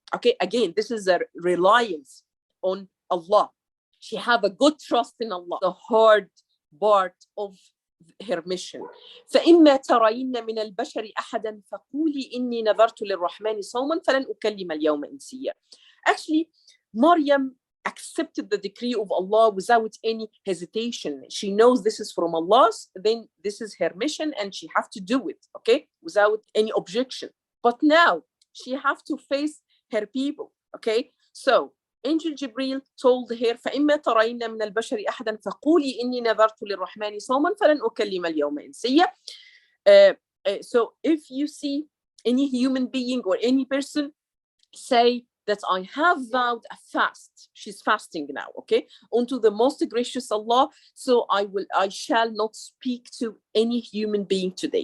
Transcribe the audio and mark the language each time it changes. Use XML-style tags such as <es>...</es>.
<en>Okay, again, this is a reliance on Allah. She have a good trust in Allah. The hard part of her mission.</en> <ar>فإما ترين من البشر أحدا فقولي إني نذرت للرحمن صوما فلن أكلم اليوم إنسيا.</ar> <en>Actually, Mariam accepted the decree of Allah without any hesitation. She knows this is from Allah, then this is her mission and she have to do it, okay, without any objection. But now she have to face her people, okay? So Angel Jibril told her,</en> <ar>فإما ترين من البشر أحدا فقولي إني نذرت للرحمن صوما فلن أكلم اليوم إنسيا.</ar> <en>So if you see any human being or any person, say that I have vowed a fast. She's fasting now, okay? Unto the most gracious Allah, so I shall not speak to any human being today.</en>